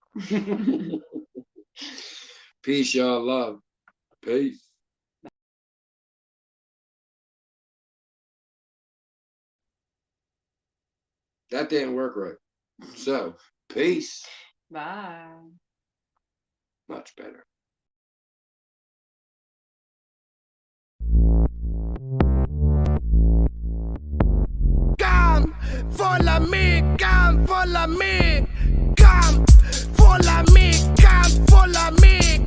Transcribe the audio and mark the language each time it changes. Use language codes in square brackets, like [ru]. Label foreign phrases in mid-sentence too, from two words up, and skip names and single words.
[en] Peace, y'all. Love. Peace. That didn't work right. So, peace. Bye. Much better. Come, follow me, come, follow me. Come, follow me, come, follow me.